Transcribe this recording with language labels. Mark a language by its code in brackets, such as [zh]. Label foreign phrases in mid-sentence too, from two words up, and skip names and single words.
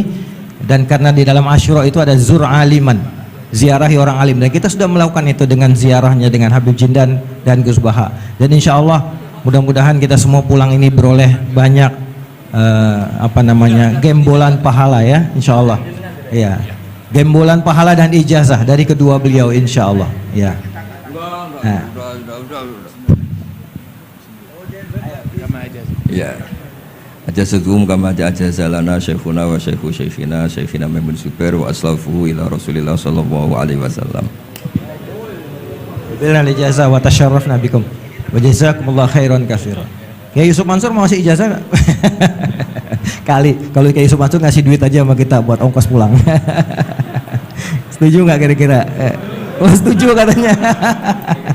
[id] Dan karena di dalam Asyura itu ada [ar] زر عالما, [id] ziarahi orang alim, dan kita sudah melakukan itu dengan ziarahnya dengan Habib Jindan dan Gus Baha. Dan [ar] إن شاء الله [id] mudah-mudahan kita semua pulang ini beroleh banyak gembolan pahala ya, [ar] إن شاء الله [id] ya. Gembolan pahala dan ijazah dari kedua beliau insyaallah ya. Ya. [ar] أجازتهم كما أجاز لنا شيخنا وشيخ شيخنا ميمون زبير وأسلافه إلى رسول الله صلى الله عليه وسلم. Bila إجازة وتشرفنا بكم وجزاكم الله خيرا كثيرا. [id] Kiai Yusuf Mansur mau ngasih ijazah nggak? Kali kalau Kiai Yusuf Mansur ngasih duit aja sama kita buat ongkos pulang. Setuju nggak kira-kira? Oh setuju katanya.